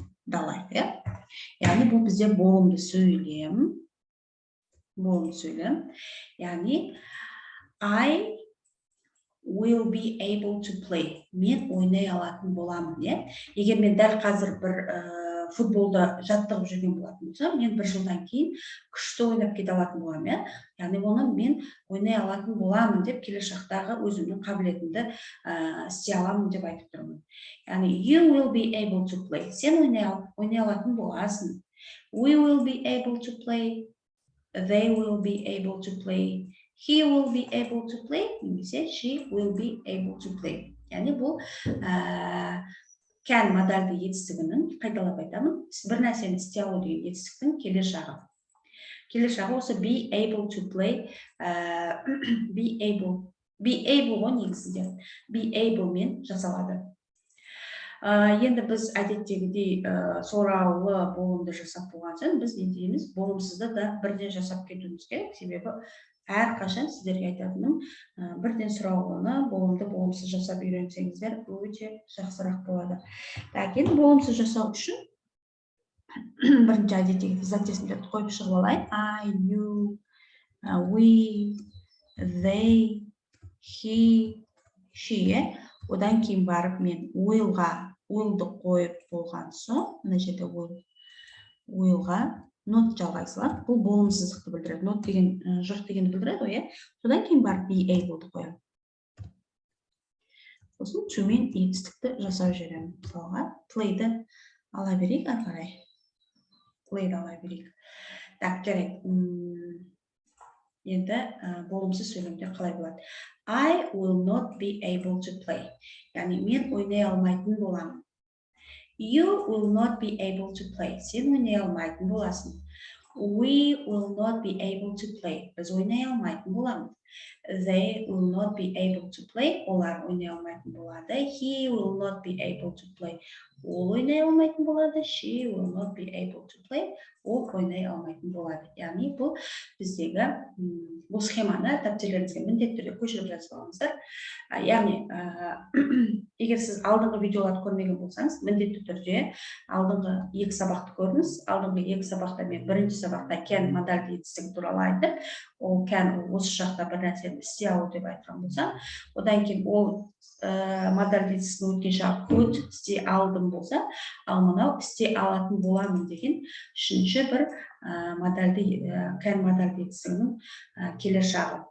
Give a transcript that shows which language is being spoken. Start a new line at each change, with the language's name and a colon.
Kazakh: Далайық, Яғни бұл бізде болымды сөйлем.
English: Яғни I will be able to play.
Kazakh: Мен ойнай алатын боламын, Егер мен дәл қазір бір футболда жаттығып жүрген болатын болсам, мен бір жылдан кейін күшті ойнап кете алатын боламын, Яғни оны мен ойнай алатын боламын деп келер шақтағы өзімнің қабілетімді істей аламын деп айтып тұрмын.
English: Яғни you will be able to play.
Kazakh: Сен ойнай алатын боласың.
English: We will be able to play. They will be able to play. He will be able to play. Немесе she will be able to play.
Kazakh: Яғни бұл can модальді етістігінің, қайталап айтамын, бір нәрсені істей алу деген етістіктің келер шағы. Келер шағы осы
English: be able to play,
Kazakh: be able ғой негізінде. Be able мен жасалады. Енді біз әдеттегідей сұраулы болымды жасап болған соң, біз не дейміз? Болымсызды да бірден жасап кетуіміз керек. Себебі әрқашан сіздерге айтатыным, бірден сұрау оны болымды болымсыз жасап үйренсеңіздер өте жақсырақ болады. Так, енді болымсыз жасау үшін бірінші әдеттегі заттесімдерді қойып шығып алайын. I, you, we, they, he, she. Одан кейін барып мен will'ды қойып болған соң, мына жерде will'ға not жалғай саламын. Бұл болымсыздықты білдіреді. Not деген жоқ дегенді білдіреді ғой, содан кейін барып be able'ды қоямын. Сосын to мен етістікті жасап жіберемін. Мысалға play'ді ала берейік ары қарай. Play'ді ала берейік. Так, жарайды. Енді болымсыз сөйлемде қалай болады?
English: I will not be able to play.
Kazakh: Яғни мен ойнай алмайтын боламын.
English: You will not be able to play.
Kazakh: Сен ойнай алмайтын боласың.
English: We will not be able to play.
Kazakh: Біз ойнай алмайтын боламыз.
English: They will not be able to play.
Kazakh: Олар ойнай алмайтын болады.
English: He will not be able to play.
Kazakh: Ол ойнай алмайтын болады.
English: She will not be able to play.
Kazakh: Ол ойнай алмайтын болады. Яғни бұл біздегі бұл схеманы дәптерлеріңізге міндетті түрде көшіріп жазып алыңыздар. Яғни, егер сіз алдыңғы видеоларды көрмеген болсаңыз, міндетті түрде алдыңғы екі сабақты көріңіз. Алдыңғы екі сабақта мен бірінші сабақта can модальді етістігі туралы айтып, ол can осы жақта бір нәрсені істей алу деп айтқан болсам, одан кейін ол модальді етістігінің өткен жағы could істей алдым болса, ал мынау істей алатын боламын деген үшінші бір can модальді етістігінің келер шағы.